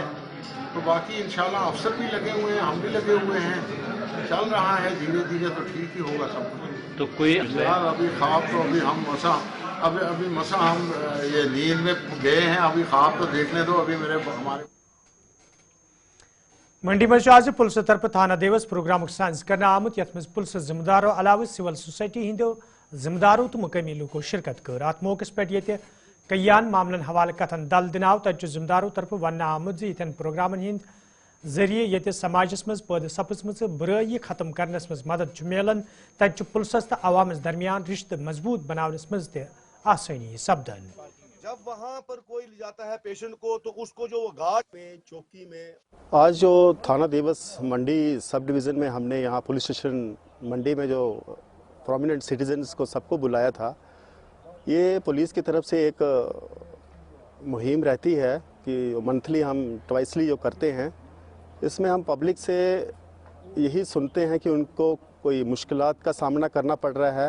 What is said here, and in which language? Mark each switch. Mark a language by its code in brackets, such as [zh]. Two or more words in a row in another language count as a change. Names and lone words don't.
[ur] تو باقی انشاءاللہ افسر بھی لگے ہوئے ہیں, ہم بھی لگے ہوئے ہیں, چل رہا ہے دھیرے دھیرے, تو ٹھیک ہی ہوگا سب کچھ. تو کوئی ابھی خواب تو ابھی ہم ابھی ہم یہ نیند میں گئے ہیں, ابھی خواب تو دیکھنے دو. ابھی ہمارے [ks] منڈی مز آز پلس طرف تھانہ دیوس پروگرام سانز کرنا آمت یت مز پلس ذمہ داروں علاوہ سول سوسائٹی ہندو ذمہ داروں تو مقامی لوکو شرکت کر. ات موقع پہ یہ کئیان معاملن حوالہ کتن دل دن آو تت ذمہ داروں طرف ون آمت یتھن پروگرامن ہند ذریعہ یہ سماجس مز پید سپزم برائی ختم کرنس مز مدد ملان. تت پلسس تو عوامس درمیان رشتہ مضبوط بناونس مز آسانی سپدان. [ur] جب وہاں پر کوئی لے جاتا ہے پیشنٹ کو تو اس کو جو گھاٹ میں چوکی میں. آج جو تھانہ دیوس منڈی سب ڈویژن میں ہم نے یہاں پولیس اسٹیشن منڈی میں جو [en] prominent citizens [ur] کو سب کو بلایا تھا, یہ پولیس کی طرف سے ایک مہم رہتی ہے کہ منتھلی ہم ٹوائسلی جو کرتے ہیں, اس میں ہم پبلک سے یہی سنتے ہیں کہ ان کو کوئی مشکلات کا سامنا کرنا پڑ رہا ہے.